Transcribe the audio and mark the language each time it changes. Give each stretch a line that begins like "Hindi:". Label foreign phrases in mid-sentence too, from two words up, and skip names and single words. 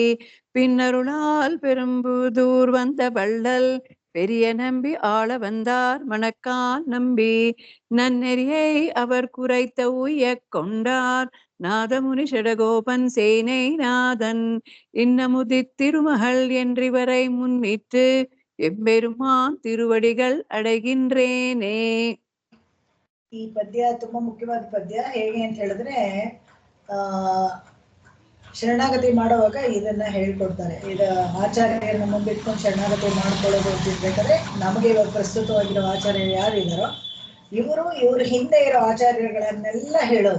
Tamil: பின்னருளால் பெரும்புதூர் வந்த வள்ளல் பெரிய நம்பி ஆள வந்தார் மணக்கால் நம்பி நன்னெறியை அவர் குறைத்த உய்ய கொண்டார் நாதமுனி ஷடகோபன் சேனை நாதன் இன்னமுதி திருமகள் என்றிவரை முன்னிட்டு எம்பெருமான் திருவடிகள் அடைகின்றேனே.
Kannada: ಈ ಪದ್ಯ ತುಂಬಾ ಮುಖ್ಯವಾದ ಪದ್ಯ. ಹೇಗೆ ಅಂತ ಹೇಳಿದ್ರೆ ಶರಣಾಗತಿ ಮಾಡುವಾಗ ಇದನ್ನ ಹೇಳ್ಕೊಡ್ತಾರೆ. ಇದು ಆಚಾರ್ಯರನ್ನ ಮುಂದಿಟ್ಕೊಂಡು ಶರಣಾಗತಿ ಮಾಡ್ಕೊಳ್ಳೋದು ಅಂತಿರ್ಬೇಕಾದ್ರೆ ನಮಗೆ ಇವಾಗ ಪ್ರಸ್ತುತವಾಗಿರೋ ಆಚಾರ್ಯರು ಯಾರು ಇದ್ದಾರೋ ಇವ್ರ ಹಿಂದೆ ಇರೋ ಆಚಾರ್ಯಗಳನ್ನೆಲ್ಲ ಹೇಳೋದು.